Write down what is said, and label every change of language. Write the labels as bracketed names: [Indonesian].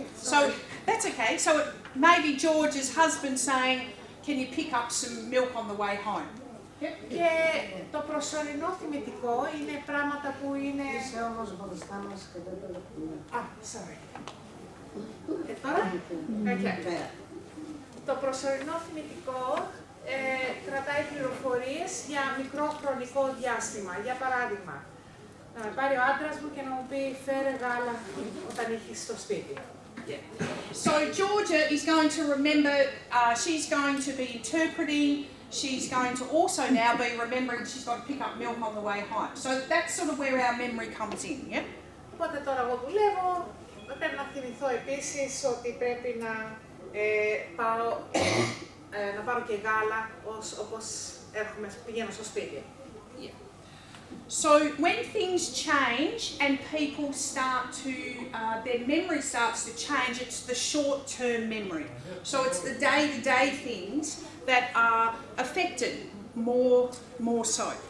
[English] So that's okay. So it may be George's husband saying, can you pick up some milk on the way home? [Greek] Και το προσωρινό θυμητικό είναι πράγματα που είναι... Είσαι όμως μπροστά μας και δεν το δεχτούμε. [English] Sorry. [Greek] Τώρα? [English] Okay. [Greek] Το προσωρινό θυμητικό κρατάει πληροφορίες για μικρό χρονικό διάστημα. Για παράδειγμα, να με πάρει ο άντρας μου και να μου πει φέρε γάλα όταν έχεις στο σπίτι. [English] So Georgia is going to remember, she's going to be interpreting, she's going to also now be remembering she's got to pick up milk on the way home. So that's sort of where our memory comes in, yeah? [Greek] Οπότε τώρα εγώ δουλεύω, πρέπει να θυμηθώ επίσης ότι πρέπει να πάω να πάρω και γάλα όπως πηγαίνω στο σπίτι. [English] Yeah. So when things change and people start to, their memory starts to change, it's the short-term memory. So it's the day-to-day things that are affected more so.